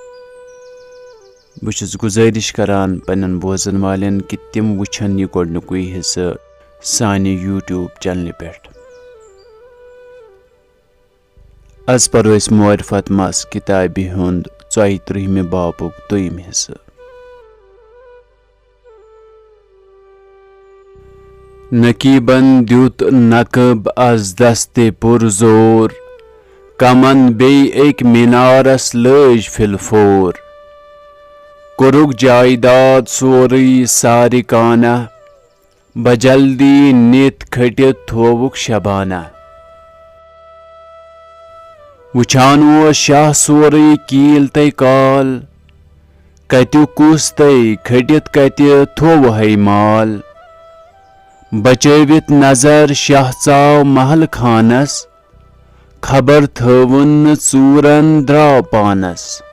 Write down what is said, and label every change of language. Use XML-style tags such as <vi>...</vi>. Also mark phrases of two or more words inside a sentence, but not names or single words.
<ks>बुछुस गुजारिश करान पन्न बोजन वालें कि तिम वुछन यह गोडनुक हिस्सा सानि यूट्यूब चैनल पे अज परो अस मारिफत मस किताब हुंद 34 बाबुक दोयम हिस्सा नकीबन द्युत नकब अज दस्ते पुरजोर कमन बे एक मीनारस लज फिलफोर कुरुक जायदाद सोरी सारिकाना बजल्दी नित खटित थोवुक शबाना वुछान वो शाह सोरी कील तय काल कत्यु कुस तय खटित कत्य थोव है माल बचवित नजर शाह चाव महल खानस खबर थवन चूरन द्राव पानस</ks>